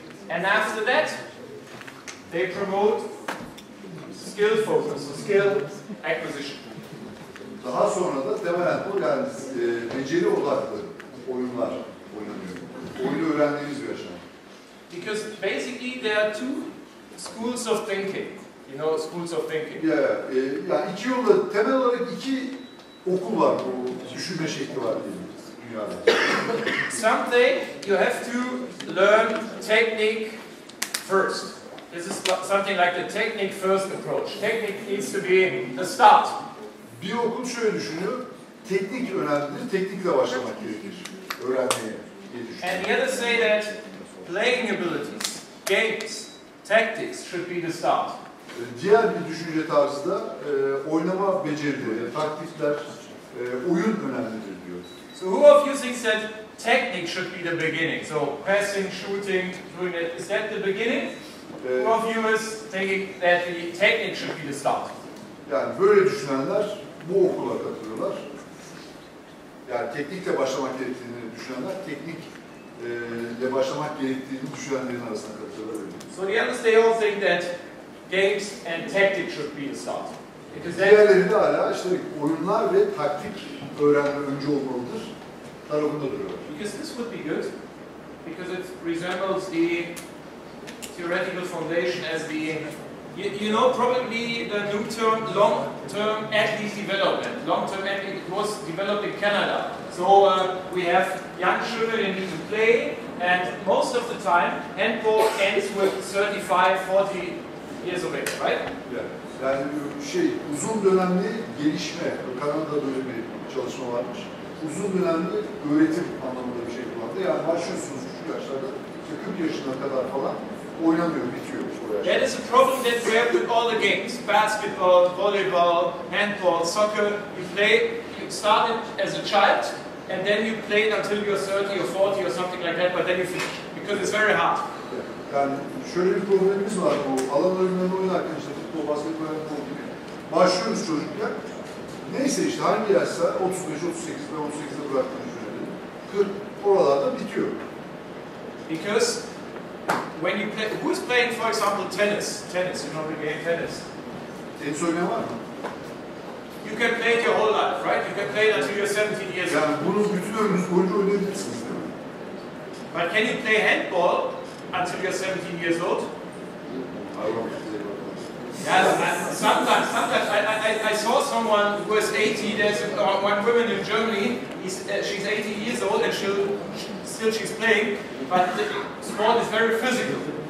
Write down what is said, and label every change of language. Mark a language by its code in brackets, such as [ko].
[en] And after that, they promote skill focus, skill acquisition. [tr] Daha sonra da temel handball yani beceri odaklı oyunlar oynanıyor. Oyunu öğrendiğimiz bir aşama. [en] Because basically there are two schools of thinking. You know, schools of thinking. [tr] Yani iki yolda, temel olarak iki okul var, o düşünme şekli var diyelim. dünyada. [en] Something you have to learn technique first. This is something like the technique first approach. Technique needs to be the start. [tr] Bir okul şöyle düşünüyor, teknik önemlidir, teknikle başlamak gerekir öğrenmeye diye düşünüyor. [en] And the others say that playing abilities, games, tactics should be the start. [tr] Diğer bir düşünce tarzı da oynama becerileri, taktikler, oyun önemlidir diyor. [en] So who of you thinks that technique should be the beginning? So passing, shooting, doing that, is that the beginning? Who of you is thinking that the technique should be the start? [tr] Yani böyle düşünenler bu okula katılıyorlar. Yani teknikle başlamak gerektiğini düşünenler, teknikle başlamak gerektiğini düşünenlerin arasına katılıyorlar. [en] So the others, they all think that games and tactics should be the start. Because that, [tr] Diğerleri de hala işte oyunlar ve taktik öğrenme önce olmalıdır tarafında duruyorlar. [en] because this would be good, because it resembles the theoretical foundation as the, you know, probably the new term, long-term athlete development. Long-term athlete, it was developed in Canada. So we have young children in need to play, and most of the time, handball ends with 35, 40 years of age, right? [tr] Yani uzun dönemli gelişme, Kanada'da böyle bir çalışma varmış. Uzun dönemli öğretim anlamında bir şey kullandı. Yani başlıyorsunuz küçük yaşlarda, 40 yaşına kadar falan oynanıyor, bitiyor o yaşta. [en] That is a problem that we have with all the games. Basketball, volleyball, handball, soccer. You start it as a child, and then you play it until you're 30 or 40 or something like that, but then you finish, because it's very hard. [tr] Yani şöyle bir problemimiz var bu alan oyunlarını oynarken işte futbol, basketbol, handball gibi. Başlıyoruz çocukken. Neyse işte hangi yaşsa 35, 38 ve 38'de bıraktığını düşünelim. 40 oralarda bitiyor. [en] Because when you play, who is playing, for example, tennis? Tennis, you know the game tennis. [tr] Tenis oynayan var mı? [en] You can play it your whole life, right? You can play it until you're 17 years old. [tr] Yani bunu bütün ömrünüz boyunca oynayabilirsiniz değil mi? [en] But can you play handball until you're 17 years old? Yeah, sometimes I saw someone who is 80. There's one woman in Germany. She's 80 years old and she's playing, but the sport is very physical.